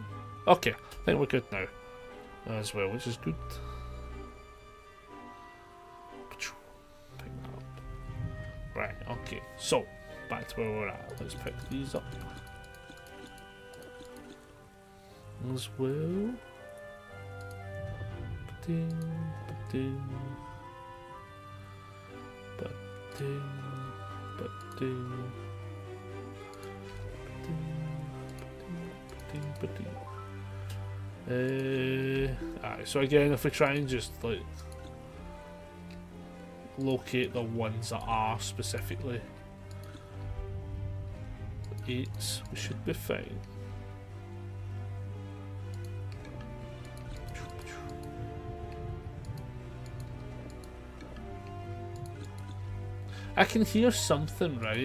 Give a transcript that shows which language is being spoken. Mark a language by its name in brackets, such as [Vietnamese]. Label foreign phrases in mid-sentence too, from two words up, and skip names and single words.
[English] Okay, I think we're good now as well, which is good. Right, okay, so back to where we're at. Let's pick these up as well. Ba-ding, ba-ding, ba-ding, ba-ding, ba-ding, ba-ding. Alright, so again, if we try and just like locate the ones that are specifically 8s, we should be fine. I can hear something, right?